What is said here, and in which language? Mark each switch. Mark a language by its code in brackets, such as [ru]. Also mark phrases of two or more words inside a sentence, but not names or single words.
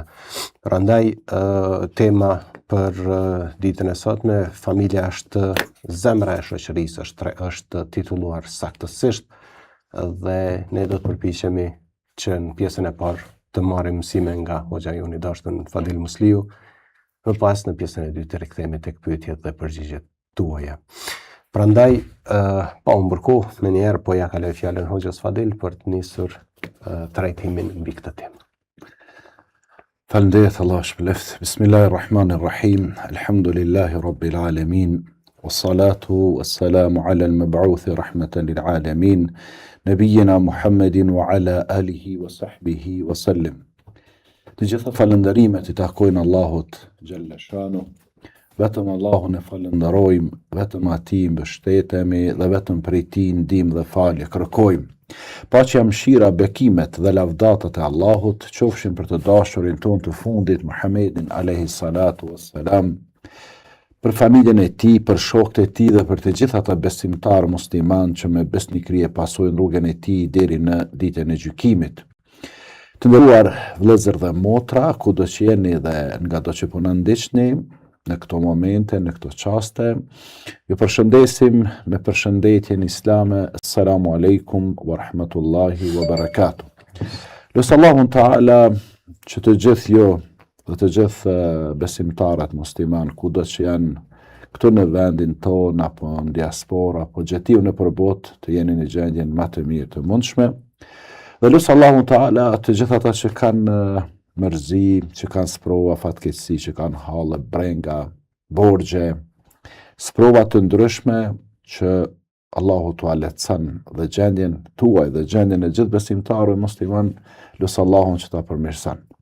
[sq] Prandaj tema për ditën e sotme, familja është zemra e shoqërisë, është titulluar saktësisht dhe ne do të përpiqemi që në pjesën e parë të marrim mësime nga hoxha jon i dashur Fadil Musliu. Më pas në pjesën e dytë të rikthehemi tek pyetjet dhe përgjigjet tuaja. Prandaj, pa u mbërkohë, me njerë po ja kaloj fjalën hoxhës Fadil për të nisur trajtimin mbi këtë temë. Falënderit Allah shpëleft. [ar] بسم الله الرحمن الرحيم الحمد لله رب العالمين. والصلاة والسلام على المبعوث رحمة للعالمين. نبينا محمد وعلى آله وصحبه وسلم. [sq] Të gjitha falënderimet i takojnë Allahut [ar] جل شأنه, [sq] vetëm Allahun e falënderojmë, vetëm atij mbështetemi dhe vetëm prej tij ndihmë dhe falje kërkojmë. Paqja, mëshira, bekimet dhe lavdatat e Allahut qofshin për të dashurin ton të fundit Muhammedin [ar] عليه الصلاة والسلام, [sq] për familjen e tij, për shokët e tij dhe për të gjithë ata besimtarë musliman që me besnikëri e pasojnë rrugën e tij deri në ditën e gjykimit. Të nderuar vëllezër dhe motra, kudo që jeni dhe nga do që po na ndiqni në këto momente, në këto çaste, ju përshëndesim me përshëndetjen islame. [ar] السلام عليكم ورحمة الله وبركاته. [sq] Lutë Allahun Taala që të gjithë ju dhe të gjithë besimtarët musliman, kudo që janë këtu në vendin tonë apo në diaspora apo gjatiu në përbot, të jeni në gjendjen më të mirë të mundshme. Dhe lutë Allahun Taala të gjithë ata që kanë mërzi, që kanë sprova fatkeqësi, që kanë halle, brenga, borxhe, sprova të ndryshme, që Allahu t'u lehtëson dhe gjendjen tuaj dhe gjendjen e gjithë besimtarëve musliman, lutë Allahun që ta përmirëson.